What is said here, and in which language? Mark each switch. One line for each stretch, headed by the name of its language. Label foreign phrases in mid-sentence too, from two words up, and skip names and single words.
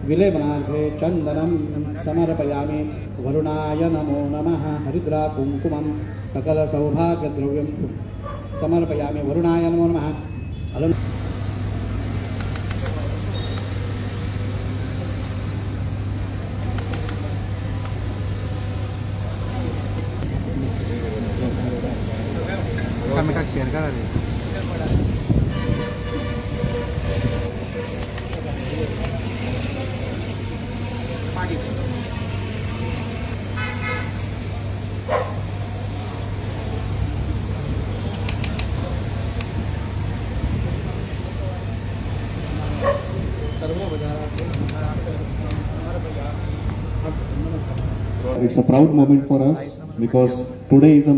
Sanskrit: विलेपनार्थे चन्दनं समर्पयामि। वरुणाय नमो नमः। हरिद्रा कुङ्कुमं सकलसौभाग्यद्रव्यं समर्पयामि। वरुणाय नमो नमः।
English: comment share
Konkani: करा रे.
English: It's a proud moment for us because today is a